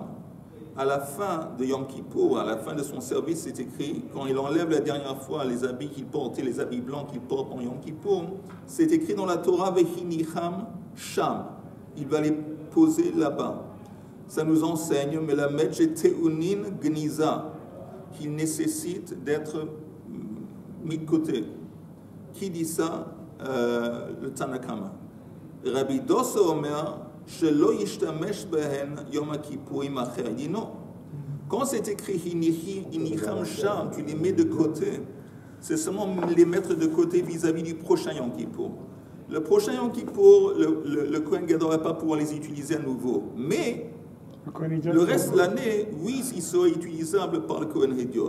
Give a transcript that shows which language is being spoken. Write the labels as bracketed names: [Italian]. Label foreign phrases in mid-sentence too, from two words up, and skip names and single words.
[French] À la fin de Yom Kippour, à la fin de son service, c'est écrit, quand il enlève la dernière fois les habits qu'il portait, les habits blancs qu'il porte en Yom Kippour, c'est écrit dans la Torah, [Hebrew] והניחם שם. [French] Il va les poser là-bas. Ça nous enseigne, mais la [Hebrew] מלמד שטעונין גניזה, [French] qu'il nécessite d'être mis de côté. Qui dit ça? Le Tanakama. [Hebrew] רבי דוסא אומר, שלא ישתמש בהן יום כיפורים אחר. [French] Il dit non. Quand c'est écrit [Hebrew] הניחם שם, [French] tu les mets de côté. C'est seulement les mettre de côté vis-à-vis du prochain Yom Kippour. Le prochain Yom Kippour, le [Hebrew] כהן גדול [French] ne va pas pouvoir les utiliser à nouveau. Mais le reste de l'année, oui, ils seront utilisables par le [Hebrew] כהן הדיוט.